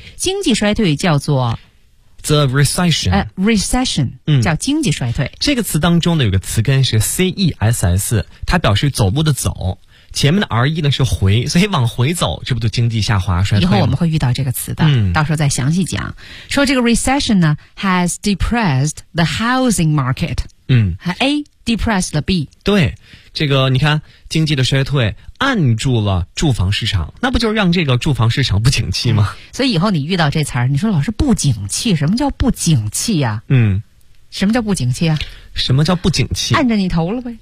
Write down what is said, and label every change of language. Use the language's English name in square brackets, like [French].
[Chinese] 经济衰退叫做 [English] The recession。 [Chinese] recession。 叫经济衰退。这个词当中的有个词根是 CESS， 它表示走路的走。前面的 RE 呢是回，所以往回走，这不就经济下滑衰退吗？以后我们会遇到这个词的，到时候再详细讲。说这个 [English] recession [Chinese] 呢 [English] has depressed the housing market。 A depressed the B。 [Chinese] 对。这个你看经济的衰退按住了住房市场，那不就是让这个住房市场不景气吗？所以以后你遇到这词儿，你说老师不景气，什么叫不景气啊？什么叫不景气啊？什么叫不景气？按着你头了呗。